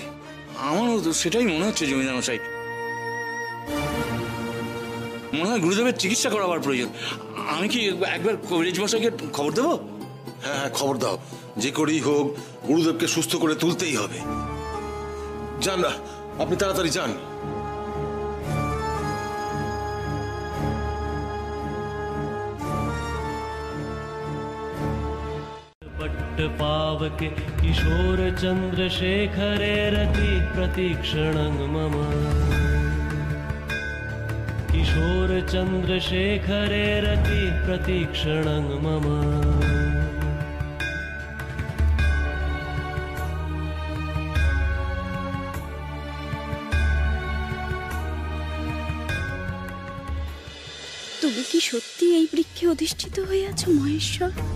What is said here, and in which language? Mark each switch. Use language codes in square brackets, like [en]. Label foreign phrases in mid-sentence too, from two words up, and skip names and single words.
[bn] আমারও তো সেটাই মনে হচ্ছে জমিদার মশাই। মনে হয় গুরুদেবের চিকিৎসা করাবার প্রয়োজন। আমি কি একবার কবিরাজ মশাইকে খবর দেবো? হ্যাঁ হ্যাঁ, খবর দাও। যে করেই হোক গুরুদেবকে সুস্থ করে তুলতেই হবে। যান, আপনি তাড়াতাড়ি যান। [sa] पट्ट पावके किशोर चंद्रशेखरे रति प्रतीक्षणं मम। किशोर चंद्रशेखरे रति प्रतीक्षणं मम। [bn] তুমি কি সত্যি এই বৃক্ষে অধিষ্ঠিত হয়ে আছো মহেশ্বর?